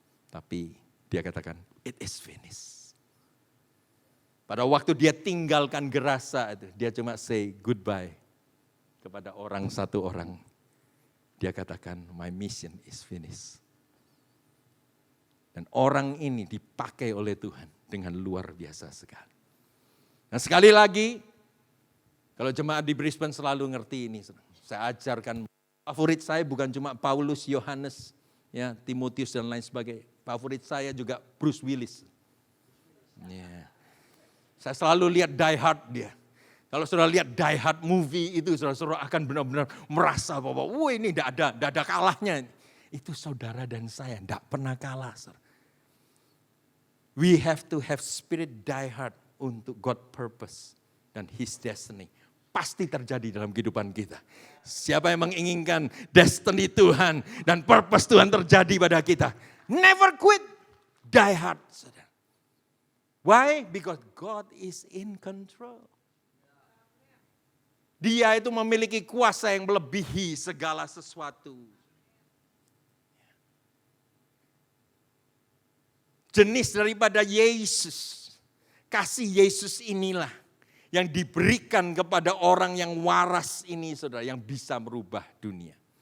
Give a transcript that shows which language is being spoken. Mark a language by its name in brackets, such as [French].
[Indonesian] Tapi dia katakan, [English] it is finished. [Indonesian] Pada waktu dia tinggalkan Gerasa itu, dia cuma say goodbye kepada satu orang. Dia katakan, [English] my mission is finished. [Indonesian] Dan orang ini dipakai oleh Tuhan dengan luar biasa sekali. Nah sekali lagi, kalau jemaat di Brisbane selalu ngerti ini. Saya ajarkan, favorit saya bukan cuma Paulus, Yohanes, ya, Timotius dan lain sebagainya. Favorit saya juga Bruce Willis. Yeah. Saya selalu lihat Die Hard dia. Kalau saudara lihat Die Hard movie itu, saudara akan benar-benar merasa bahwa ini tidak ada kalahnya. Itu saudara dan saya tidak pernah kalah. Saudara. [English] We have to have spirit die hard untuk God purpose dan His destiny. [Indonesian] Pasti terjadi dalam kehidupan kita. Siapa yang menginginkan destiny Tuhan dan purpose Tuhan terjadi pada kita. [English] Never quit, die hard. Saudara. Why? Because God is in control. [Indonesian] Dia itu memiliki kuasa yang melebihi segala sesuatu. Jenis daripada Yesus, kasih Yesus inilah yang diberikan kepada orang yang waras ini, saudara, yang bisa merubah dunia.